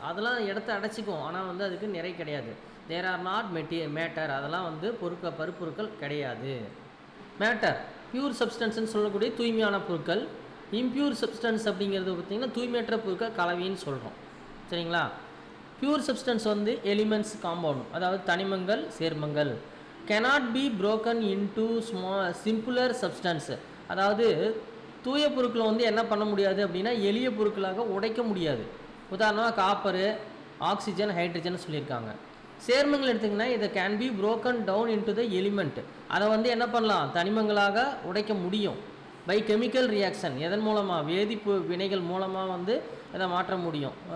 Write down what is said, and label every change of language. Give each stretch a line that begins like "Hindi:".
Tamil: அதெல்லாம் இடத்த அடைச்சிக்கும், ஆனால் வந்து அதுக்கு நிறை கிடையாது.
English: there are not matter,
Tamil: அதெல்லாம் வந்து பருப்பொருட்கள் கிடையாது. மேட்டர் பியூர் சப்ஸ்டன்ஸ்ன்னு சொல்லக்கூடிய தூய்மையான பொருட்கள். இம்பியூர் சப்ஸ்டன்ஸ் அப்படிங்கிறது பார்த்திங்கன்னா தூய்மையற்ற பொருட்கள் கலவைன்னு சொல்கிறோம். சரிங்களா? பியூர் சப்ஸ்டன்ஸ் வந்து எலிமெண்ட்ஸ், காம்பவுண்ட், அதாவது தனிமங்கள், சேர்மங்கள்.
English: cannot be broken into simpler substance.
Tamil: அதாவது தூய பொருட்களை வந்து என்ன பண்ண முடியாது அப்படின்னா எளிய பொருட்களாக உடைக்க முடியாது. உதாரணமாக காப்பரு, ஆக்சிஜன், ஹைட்ரஜன் சொல்லியிருக்காங்க. சேர்மங்கள் எடுத்திங்கன்னா இதை
English: Can be broken down into the element.
Tamil: அதை வந்து என்ன பண்ணலாம், தனிமங்களாக உடைக்க முடியும்.
English: by chemical reaction,
Tamil: எதன் மூலமாக, வேதிப்பு வினைகள் மூலமாக வந்து இதை மாற்ற முடியும்.